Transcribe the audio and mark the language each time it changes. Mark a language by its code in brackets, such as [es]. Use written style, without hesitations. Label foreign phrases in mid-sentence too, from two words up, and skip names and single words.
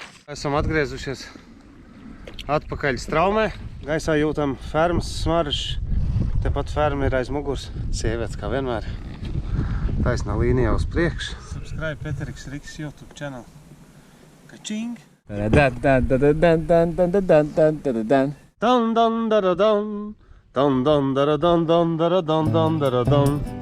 [lv] Esam atgriezušies atpakaļ straumē. Gaisā jūtam fermas smaržu. Tepat ferma ir aiz muguras. Sievietes kā vienmēr. Taisnā līnijā uz priekšu. [en] Subscribe Peteriks Riks YouTube channel. Ka-čing! Dan dan daradan. Dan dan daradan dan daradan dan daradan.